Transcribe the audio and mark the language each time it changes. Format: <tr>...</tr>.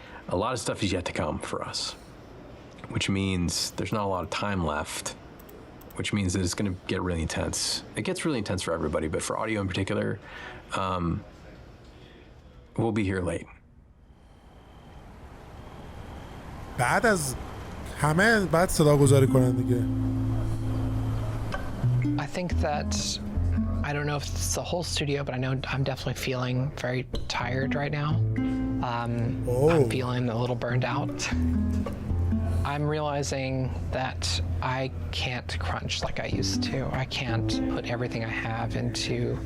<en>A lot of stuff is yet to come for us, which means there's not a lot of time left, which means that it's going to get really intense. It gets really intense for everybody, but for audio in particular, we'll be here late.</en> <fa>بعد از همه بعد صدا گذاری کنن دیگه.</fa> <en>I think that, I don't know if it's the whole studio, but I know I'm definitely feeling very tired right now. I'm feeling a little burned out. I'm realizing that I can't crunch like I used to. I can't put everything I have into</en>